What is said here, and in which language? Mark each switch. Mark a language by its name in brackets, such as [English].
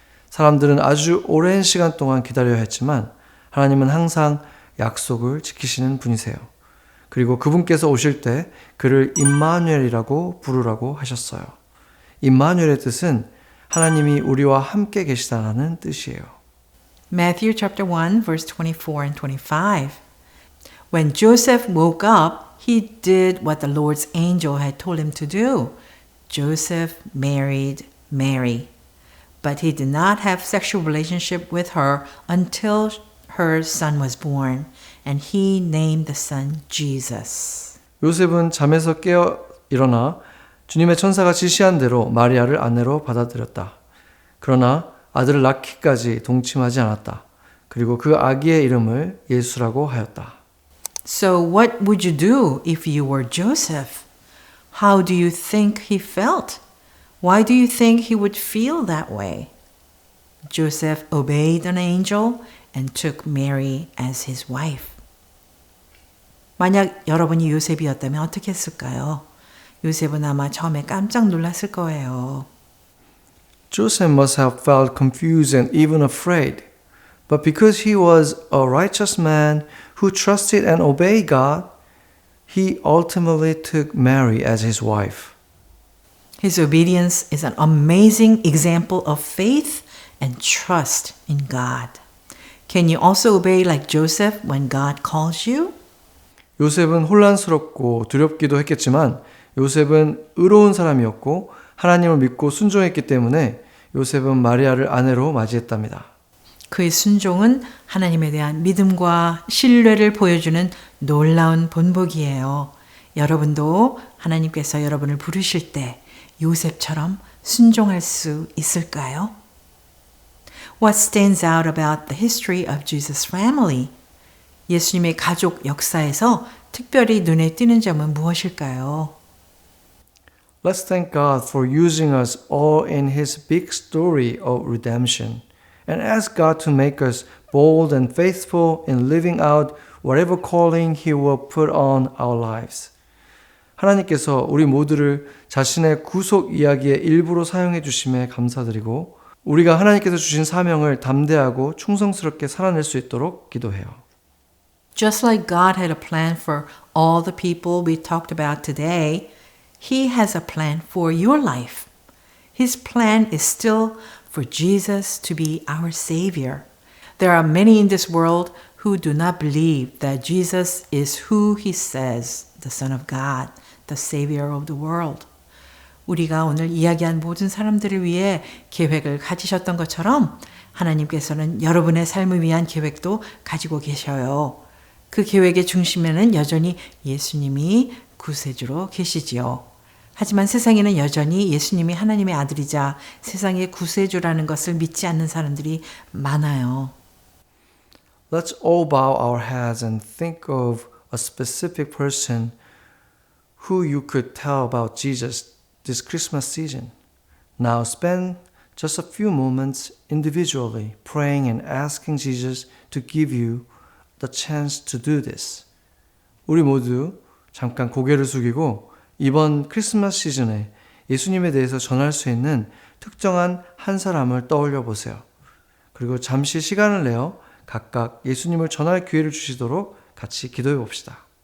[Korean] 사람들은 아주 오랜 시간 동안 기다려야 했지만 하나님은 항상 약속을 지키시는 분이세요. 그리고 그분께서 오실 때 그를 임마누엘이라고 부르라고 하셨어요. 임마누엘의 뜻은 하나님이 우리와 함께 계시다는 뜻이에요. [English] Matthew chapter 1 verse 24 and 25. When Joseph woke up, he did what the Lord's angel had told him to do. Joseph married Mary, but he did not have sexual relationship with her until her son was born, and he named the son Jesus. [Korean] 요셉은 잠에서 깨어 일어나 주님의 천사가 지시한 대로 마리아를 아내로 받아들였다. 그러나 아들을 낳기까지 동침하지 않았다. 그리고 그 아기의 이름을 예수라고 하였다. [English] So what would you do if you were Joseph? How do you think he felt? Why do you think he would feel that way? Joseph obeyed an angel and took Mary as his wife. [Korean] 만약 여러분이 요셉이었다면 어떻게 했을까요? 요셉은 아마 처음에 깜짝 놀랐을 거예요. [English] Joseph must have felt confused and even afraid. But because he was a righteous man who trusted and obeyed God, he ultimately took Mary as his wife. His obedience is an amazing example of faith and trust in God. Can you also obey like Joseph when God calls you? [Korean] 요셉은 혼란스럽고 두렵기도 했겠지만 요셉은 의로운 사람이었고 하나님을 믿고 순종했기 때문에 요셉은 마리아를 아내로 맞이했답니다. 그의 순종은 하나님에 대한 믿음과 신뢰를 보여주는 놀라운 본보기예요. 여러분도 하나님께서 여러분을 부르실 때 요셉처럼 순종할 수 있을까요? [English] What stands out about the history of Jesus' family? [Korean] 예수님의 가족 역사에서 특별히 눈에 띄는 점은 무엇일까요? [English] Let's thank God for using us all in His big story of redemption and ask God to make us bold and faithful in living out whatever calling He will put on our lives. [Korean] 하나님께서 우리 모두를 자신의 구속 이야기의 일부로 사용해 주심에 감사드리고 우리가 하나님께서 주신 사명을 담대하고 충성스럽게 살아낼 수 있도록 기도해요. [English] Just like God had a plan for all the people we talked about today, He has a plan for your life. His plan is still for Jesus to be our Savior. There are many in this world who do not believe that Jesus is who He says, the Son of God, the Savior of the world. [Korean] 우리가 오늘 이야기한 모든 사람들을 위해 계획을 가지셨던 것처럼 하나님께서는 여러분의 삶을 위한 계획도 가지고 계셔요. 그 계획의 중심에는 여전히 예수님이 구세주로 계시지요. 하지만 세상에는 여전히 예수님이 하나님의 아들이자 세상의 구세주라는 것을 믿지 않는 사람들이 많아요. [English] Let's all bow our heads and think of a specific person who you could tell about Jesus this Christmas season. Now spend just a few moments individually praying and asking Jesus to give you the chance to do this. [Korean] 우리 모두 잠깐 고개를 숙이고 이번 크리스마스 시즌에 예수님에 대해서 전할 수 있는 특정한 한 사람을 떠올려 보세요. 그리고 잠시 시간을 내어 각각 예수님을 전할 기회를 주시도록 같이 기도해 봅시다.